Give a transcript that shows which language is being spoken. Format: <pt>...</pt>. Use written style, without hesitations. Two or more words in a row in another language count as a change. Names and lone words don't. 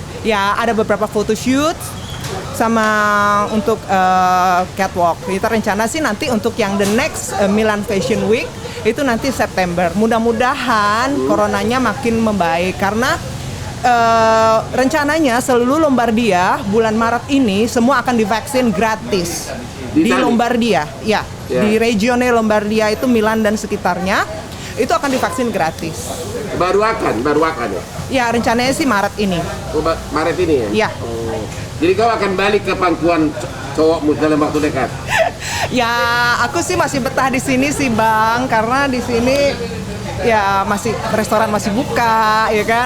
<id>Ya, ada beberapa photoshoot sama untuk catwalk. Kita rencana sih nanti untuk yang</id> <en>the next</en> <id>Milan Fashion Week itu nanti September. Mudah-mudahan coronanya makin membaik karena rencananya seluruh Lombardia bulan Maret ini semua akan divaksin gratis di Lombardia. Ya, di regione Lombardia itu Milan dan sekitarnya itu akan divaksin gratis. Baru akan ya? Ya, rencananya sih Maret ini. Oh, Maret ini ya? Ya. Oh. Jadi kau akan balik ke pangkuan cowokmu dalam waktu dekat? Ya, aku sih masih betah di sini sih, Bang, karena di sini ya masih restoran masih buka, ya kan?</id>